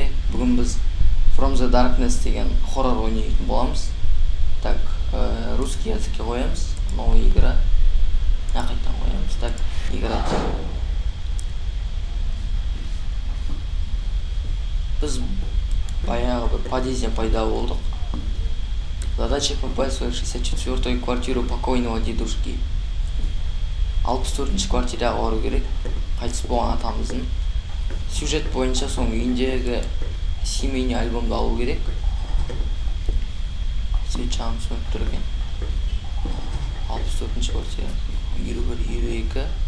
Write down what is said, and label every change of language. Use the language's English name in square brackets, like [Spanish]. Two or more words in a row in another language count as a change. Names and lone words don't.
[Kazakh] Бүгін біз From the Darkness деген хоррор ойнайтын боламыз. Так, [Russian] русский языкке [Kazakh] қоямыз. [Russian] Новая игра. [Kazakh] Қайтадан қоямыз. [Russian] Так, играть. [Kazakh] Біз баяғы бір подъезден пайда болдық. [Russian] Задача попасть в 64-ю квартиру покойного дедушки. [Kazakh] 64-ші квартираға бару керек. Қайтыс болған атамыздың. Сюжет бойынша соның үйіндегі [Russian] семейный альбомды [Kazakh] алу керек. Свет жанып сөніп тұр екен. 64-ші квартира. 51, 52.